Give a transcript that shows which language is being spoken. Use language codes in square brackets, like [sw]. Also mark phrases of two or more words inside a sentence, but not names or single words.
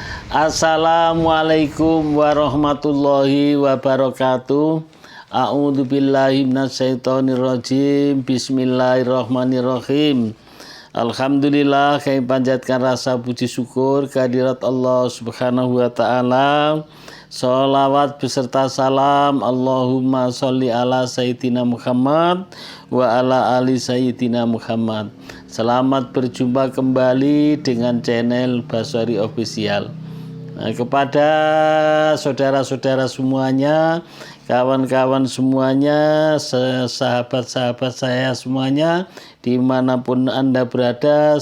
[ar] السلام عليكم ورحمة الله وبركاته. أعوذ بالله من الشيطان الرجيم. Bismillahirrahmanirrahim. [id] Alhamdulillah, kami panjatkan rasa puji syukur kehadirat Allah [ar] سبحانه وتعالى. [id] Sholawat beserta salam [ar] اللهم صل على سيدنا محمد وعلى آل سيدنا محمد wa ala ali Sayyidina Muhammad. [id] Selamat berjumpa kembali dengan channel Basari Official. Kepada saudara-saudara semuanya, kawan-kawan semuanya, sahabat-sahabat saya semuanya, dimanapun Anda berada,